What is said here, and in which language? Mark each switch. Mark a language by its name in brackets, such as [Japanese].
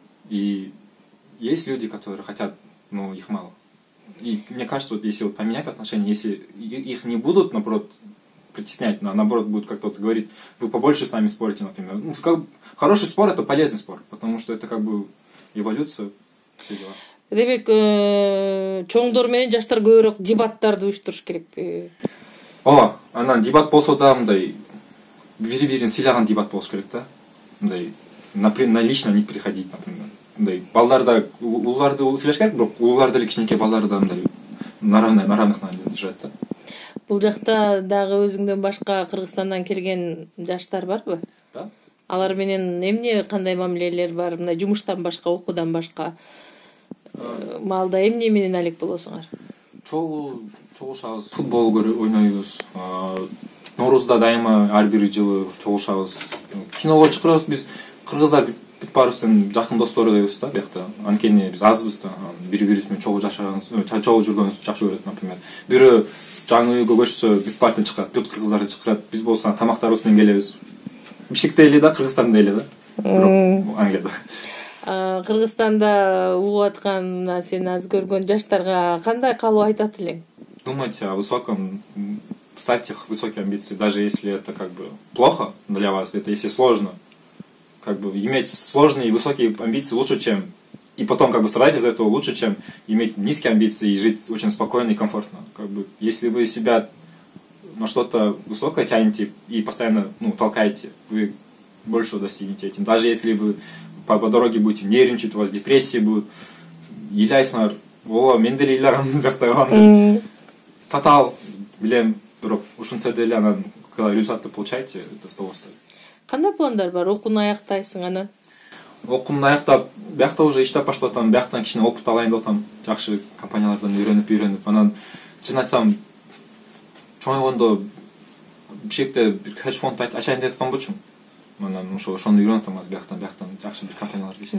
[Russian] И есть люди, которые хотят, но их мало. И мне кажется, вот если вот поменять отношения, если их не будут, наоборот, притеснять, наоборот, будут как-то вот говорить, вы побольше с нами спорите, например. Ну, как бы, хороший спор — это полезный спор, потому что это как бы эволюция, все дела. [Kyrgyz] Демек, чоңдор менен жаштар көбүрөөк дебаттарды уюштуруш керекпи? Ооба, анан дебат болсо да мындай бири бирин сыйлаган дебат болуш керек да. [Russian] Мындай на лично не приходить, например. [Kyrgyz] Мындай балдарда улууларды сыйлаш керек, бирок улуулар деле кичинекей балдарды да мындай [Russian] на равных держать [Kyrgyz] да. Бул жакта дагы өзүңдөн башка Кыргызстандан келген жаштар барбы? [Russian] Да. [Kyrgyz] Алар менен эмне кандай мамилелер бар? Мындай жумуштан башка, окуудан башка маалда эмне менен алек болосуңар? Чогулушабыз, футбол ойнойбуз. Ноорузда дайыма ар бир жылы чогулушабыз. Киного чыгарабыз. Биз кыргыздар бүт баарыбыздын жакын достору дейбиз да, биякта. Анткени биз азбыз да. Бири-бирибиз менен чогуу жашаганыбыз, чогуу жүргөнүбүздү жакшы көрөт, например. Бирөө жаңы үйгө көчсө бүт бартын чыгат, бүт кыргыздарды чакырат. Биз болсо тамактарыбыз менен келебиз. Бишкекте эле да, Кыргызстанда эле да. Бирок Англияда. Кыргызстанда угуп аткан, сен аз көргөн жаштарга кандай каалоо айтат элең? [Russian] Думайте о высоком, ставьте высокие амбиции, даже если это как бы плохо для вас, это если сложно. Как бы иметь сложные и высокие амбиции лучше, чем... И потом как бы страдать из-за этого лучше, чем иметь низкие амбиции и жить очень спокойно и комфортно. Как бы, если вы себя на что-то высокое тянете и постоянно толкаете, вы больше достигнете этим. Даже если вы по дороге будете нервничать, у вас депрессии будут, [Kyrgyz] илайсыңар, мен деле ыйларым бияқта каламын деп татал билем, бирок ушунча деле анан [Russian] когда результатты получаете, это с того стоит. [Kyrgyz] Кандай пландар бар? Окууну аяктайсың анан? Окуумду аяктап, биякта уже иштеп баштап атам, бияктан кичине опыт алайын деп атам, жакшы компаниялардан үйрөнүп, анан чын айтсам, чоңойгондо бишкекте бир хедж фонд ачайын деп аткан болчумун. Анан ошону үйрөнүп атам, бияктан жакшы бир компанияларда иштеп.